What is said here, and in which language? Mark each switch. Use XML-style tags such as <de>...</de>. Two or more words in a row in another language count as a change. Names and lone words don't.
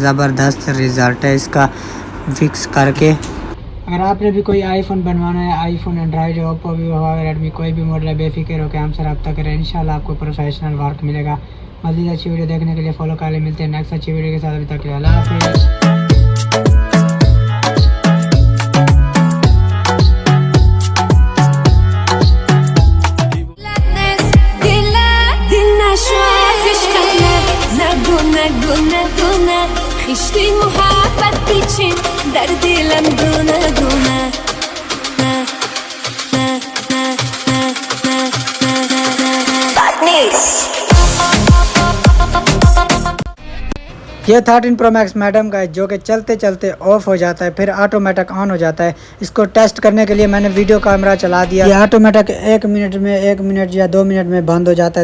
<ur>زبردست رزلٹ ہے اسکا فکس کر کے. اگر آپ نے بھی کوئی آئی فون بنوانا ہے، آئی فون، اینڈرائیڈ، اوپو، ویوو، ہواوے، ریڈمی کوئی بھی ماڈل ہے، بے فکر ہو کر ہم سے رابطہ کریں، ان شاء اللہ آپ کو</ur> <en>professional work</en> <ur>ملے گا. مزید اچھی ویڈیو دیکھنے کے لیے فالو کر لیں۔ ملتے ہیں نیکسٹ اچھی ویڈیو کے ساتھ. ابھی تک کے لیے اللہ حافظ.</ur> <fa>خشتی محبت پیچین در دلم دونه دونه</fa> <ur>یہ 13 پرو میکس میڈم کا ہے جو کہ چلتے چلتے آف ہو جاتا ہے، پھر</ur> <en>automatic on</en> <ur>ہو جاتا ہے. اس کو ٹیسٹ کرنے کے لیے میں نے</ur> <en>video camera</en> <ur>چلا دیا۔ یہ آٹومیٹک 1 منٹ یا 2 منٹ میں بند ہو جاتا ہے.</ur>